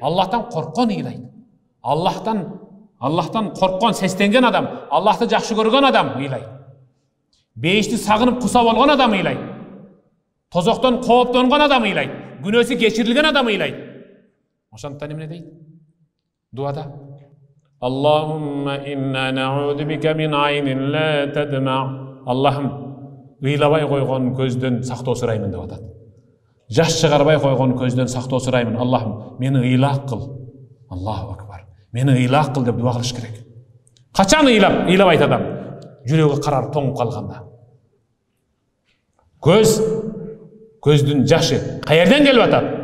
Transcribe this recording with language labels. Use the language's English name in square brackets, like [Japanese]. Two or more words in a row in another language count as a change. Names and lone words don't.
[Kyrgyz] Аллахтан корккон ыйлайт. Аллахтан корккон, сестенген адам, Аллахты жакшы көргөн адам ыйлайт. Бейишти сагынып куса болгон адам ыйлайт. Тозоктон кооптонгон адам ыйлайт. Күнөөсү кечирилген адам ыйлайт. Ошондуктан эмне дейт? Дуада [Arabic] اللهم إنا نعوذ بك من عين لا تدمع. [Kyrgyz] Аллахым, ыйлабай койгон көздөн сактоо сураймын деп атат. Жаш чыгарбай койгон көздөн сактоо сураймын. Аллахым, мени ыйлак кыл. [Arabic] الله أكبر. [Kyrgyz] Мени ыйлак кыл деп дуа кылыш керек. Качан ыйлабайт адам? Жүрөгү карар тоңуп калганда. Көздүн жашы каерден келип атат?